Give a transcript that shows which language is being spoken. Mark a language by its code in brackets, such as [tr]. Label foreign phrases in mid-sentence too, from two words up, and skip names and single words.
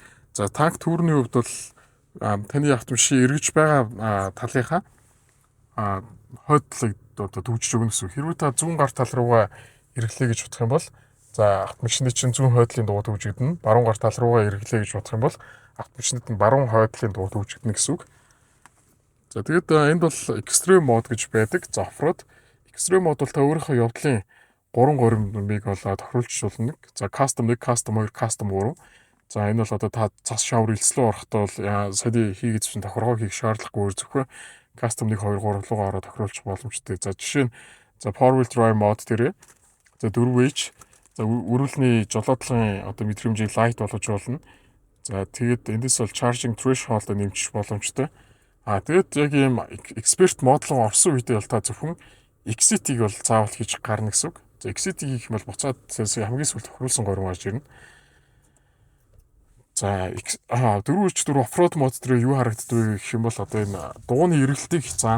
[mn] За танк төрний хувьд бол таны автомашин эргэж байгаа талынхаа хойдлыг одоо төвчж өгнө гэсэн. Хэрвээ та зүүн гар тал руугаа эргэлээ гэж бодох юм бол за автомашины чинь зүүн хойдлын дугуй төвжигдэнэ. Баруун гар тал руугаа эргэлээ гэж бодох юм бол автомашинд нь баруун хойдлын дугуй төвжигдэнэ гэсэн үг. За тэгээд энд бол [en] extreme mode [mn] гэж байдаг. За [en] off-road extreme mode [mn] бол та өөрийнхөө явдлын 3 горимыг бол тохируулж болно. За [en] custom 1, custom 2, custom 3. [mn] За энэ бол одоо та цас шавар элслүү орохдоо бол сая хийгээд чинь тохиргоо хийх шаардлагагүй зөвхөн custom 1, 2, 3 руугаа ороод тохируулах боломжтой. За жишээ нь [en] four wheel drive mode [mn] дээр за 4H за өрүүлний жолоодлогын одоо мэдрэмжийг light болгож болно. За тэгээд эндээс бол [en] charging threshold [mn] нэмчих боломжтой. Тэгээд яг ийм expert модлон орсон үедээ бол та зөвхөн exit-ийг бол заавал хийж гарна гэсэн үг. За exit-ийг хийх юм бол буцаад хамгийн сүүлд тохируулсан горим гарч ирнэ. За 4x4 off-road мод дээр юу харагддаг гэх юм бол одоо энэ дугууны эргэлтийг хязгаана.